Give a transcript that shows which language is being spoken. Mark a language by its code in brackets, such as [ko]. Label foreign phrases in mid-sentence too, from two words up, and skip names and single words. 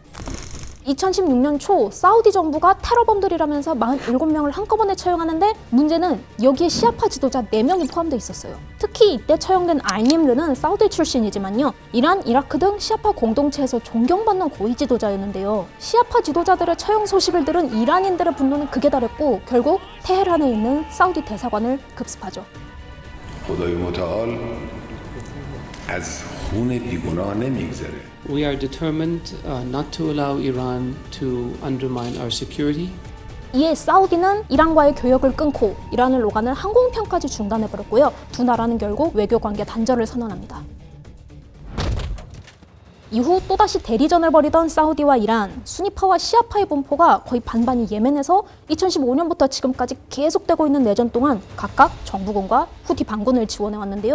[ko] 2016년 초 사우디 정부가 테러범들이라면서 47명을 한꺼번에 처형하는데 문제는 여기에 시아파 지도자 4명이 포함되어 있었어요. 특히 이때 처형된 알님르는 사우디 출신이지만요. 이란, 이라크 등 시아파 공동체에서 존경받는 고위 지도자였는데요. 시아파 지도자들의 처형 소식을 들은 이란인들의 분노는 극에 달했고 결국 테헤란에 있는 사우디 대사관을 급습하죠. [fa] خدای متعال از خون بیگناه نمیگذره. [en] We are determined not to allow Iran to undermine our security. [ko] 이에 사우디는 이란과의 교역을 끊고 이란을 오가는 항공편까지 중단해버렸고요. 두 나라는 결국 외교관계 단절을 선언합니다. 이후 또다시 대리전을 벌이던 사우디와 이란, 수니파와 시아파의 분포가 거의 반반이 예멘에서 2015년부터 지금까지 계속되고 있는 내전 동안 각각 정부군과 후티 반군을 지원해왔는데요.